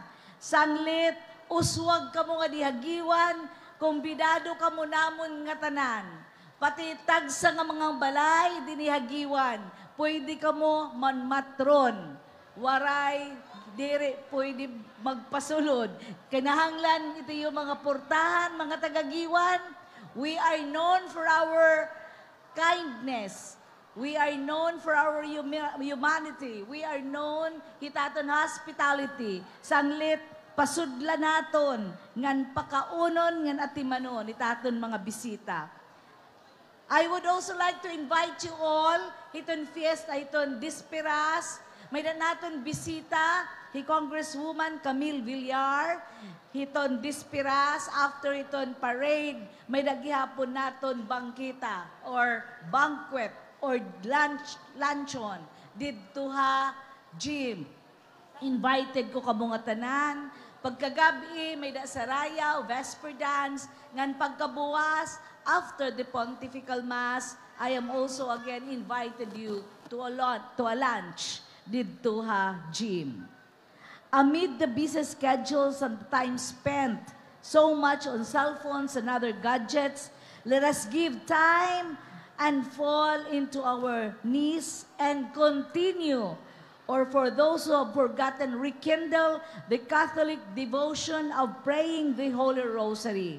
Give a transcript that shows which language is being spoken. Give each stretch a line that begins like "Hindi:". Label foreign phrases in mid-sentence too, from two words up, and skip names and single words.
Waray: Sanglit, uswag kamo nga dihagiwan, kumbidado kamo namon nga tanan. Pati tagsa nga mga balay dinihagiwan, pwede kamo manmatron. Waray, diri, pwede magpasulod. Kinahanglan ito yung mga portahan, mga tagagiwan.
English: We are known for our kindness. We are known for our humanity. We are known
Waray: hitaton
English: hospitality.
Waray: Sanglit, pasudla naton, ngan pakaunon, ngan atimanon, itaton mga bisita.
English: I would also like to invite you all,
Waray: hiton fiesta, hiton disperas, may naton bisita, hi Congresswoman Camille Villar, hiton disperas, after hiton parade, may nagihapon naton bangkita
English: or banquet or luncheon
Waray: didto ha gym. Invited ko kabungatanan. Pagkagabi, may dasaraya o
English: vesper dance.
Waray: Ngan pagkabuwas,
English: after the pontifical mass, I am also again invited you to a lunch
Waray: didto ha
English: gym. Amid the busy schedules and time spent so much on cell phones and other gadgets, let us give time and fall into our knees and continue, or for those who have forgotten, rekindle the Catholic devotion of praying the Holy Rosary.